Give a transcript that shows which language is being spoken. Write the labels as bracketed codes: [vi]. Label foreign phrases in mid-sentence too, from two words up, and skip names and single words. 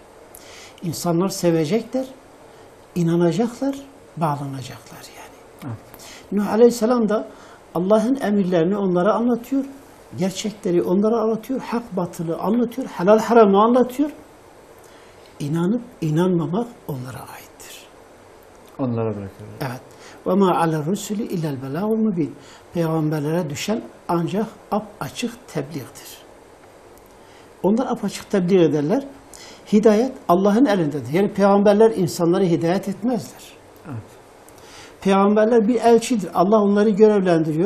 [tr] İnsanlar sevecekler, inanacaklar, bağlanacaklar yani. Nuh Aleyhisselam da Allah'ın emirlerini onlara anlatıyor, gerçekleri onlara anlatıyor, hak batılı anlatıyor, helal haramı anlatıyor. İnanıp inanmamak onlara aittir. Onlara bırakıyor. Evet. [ar] وَمَا عَلَى الرُّسُلِ اِلَّا الْبَلَاءُ الْمُبِينَ [tr] Peygamberlere düşen ancak apaçık tebliğdir. Onlar apaçık tebliğ ederler. Hidayet Allah'ın elindedir. Yani peygamberler insanları hidayet etmezler. Evet. Peygamberler bir elçidir. Allah onları görevlendiriyor.